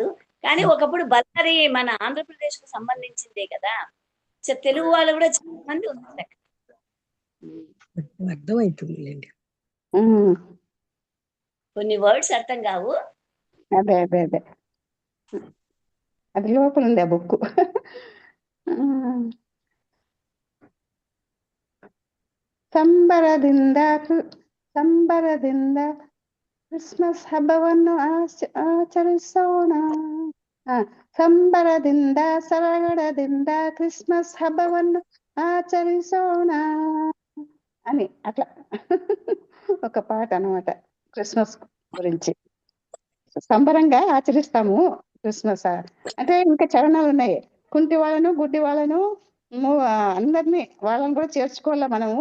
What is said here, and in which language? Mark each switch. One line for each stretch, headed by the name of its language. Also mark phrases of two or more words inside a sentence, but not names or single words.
Telugu: కానీ ఒకప్పుడు బళ్ళారి మన ఆంధ్రప్రదేశ్ కు సంబంధించిందే కదా. తెలుగు వాళ్ళు కూడా చాలా మంది ఉన్నారు అక్కడ. అర్థమవుతుందిలేండి. ఉమ్, కొన్ని వర్డ్స్ అర్థం కావు. అదే అదే అదే అది లోపల ఉంది ఆ బుక్.
Kannada: ಸಂಬರದಿಂದ ಸಂಬರದಿಂದ ಕ್ರಿಸ್ಮಸ್ ಹಬ್ಬವನ್ನು ಆಚರಿಸೋಣ. ಸಂಬರದಿಂದ ಸಡಗರದಿಂದ ಕ್ರಿಸ್ಮಸ್ ಹಬ್ಬವನ್ನು ಆಚರಿಸೋಣ
Telugu: అని అట్లా ఒక పాట అన్నమాట క్రిస్మస్ గురించి. సంబరంగా ఆచరిస్తాము క్రిస్మస్. అంటే ఇంకా చరణాలు ఉన్నాయి. కుంటి వాళ్ళను గుడ్డి వాళ్ళను అందరినీ వాళ్ళని కూడా చేర్చుకోవాలా మనము.